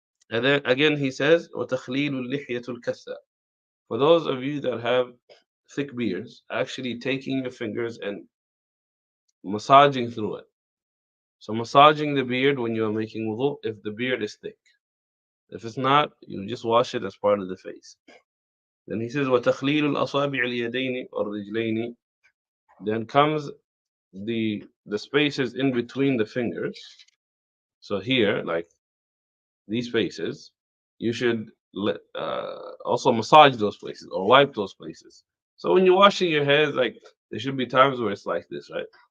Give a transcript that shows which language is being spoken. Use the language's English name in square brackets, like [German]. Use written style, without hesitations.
[English] And then again he says, [Arabic] وَتَخْلِيلُ اللِّحْيَةُ الْكَثَّةِ. [English] For those of you that have thick beards, actually taking your fingers and massaging through it. So massaging the beard when you are making wudu, if the beard is thick. If it's not, you just wash it as part of the face. Then he says, [Arabic] وَتَخْلِيلُ الْأَصَابِعِ الْيَدَيْنِ وَالرِّجْلَيْنِ. [English] Then comes the spaces in between the fingers. So here, like these spaces, you should also massage those places or wipe those places. So when you're washing your hands, like there should be times where it's like this, right?